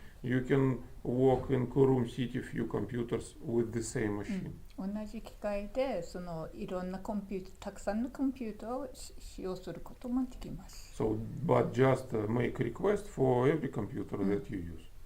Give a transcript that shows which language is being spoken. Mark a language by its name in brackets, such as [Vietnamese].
[English] You can work in Kurum City a few computers with the same machine. [Japanese] 同じ機械でそのいろんなコンピュータたくさんのコンピューターを使用することもできます。 [English] So, but just make request for every computer that you use.